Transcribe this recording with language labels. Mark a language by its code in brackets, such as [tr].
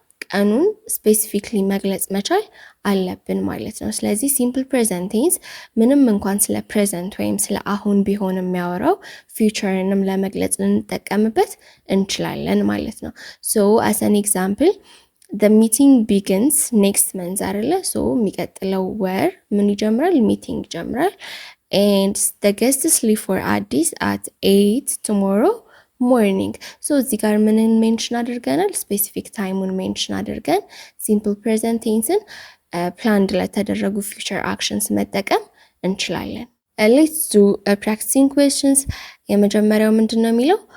[am] ቀኑን ስፔሲፊክሊ መግለጽ መቻል አለብን ማለት ነው። ስለዚህ ሲምፕል ፕሬዘንት ቴንስ ምንም እንኳን ስለ ፕሬዘንት ወይም ስለ አሁን ቢሆን የሚያወራው ፊውቸርንም ለመግለጽ ልንጠቀምበት እንችላለን ማለት ነው። ሶ አስ አን ኤግዛምፕል [en] the meeting begins next month [am] አይደለ? ሶ የሚቀጥለው ወር ምን ይጀምራል? ሚቲንግ ይጀምራል። [en] and the guests leave for Addis at 8 tomorrow morning. [am] ሶ እዚህ ጋር ምንን ሜንሽን አድርገናል? ስፔሲፊክ ታይሙን ሜንሽን አድርገን ሲምፕል ፕሬዘንት ቴንስን ፕላንድ ለተደረጉ ፊውቸር አክሽንስ መጠቀም እንችላለን። ሌትስ ዱ ፕራክቲሲንግ ኩዌስችንስ። የመጀመሪያው ምንድን ነው የሚለው?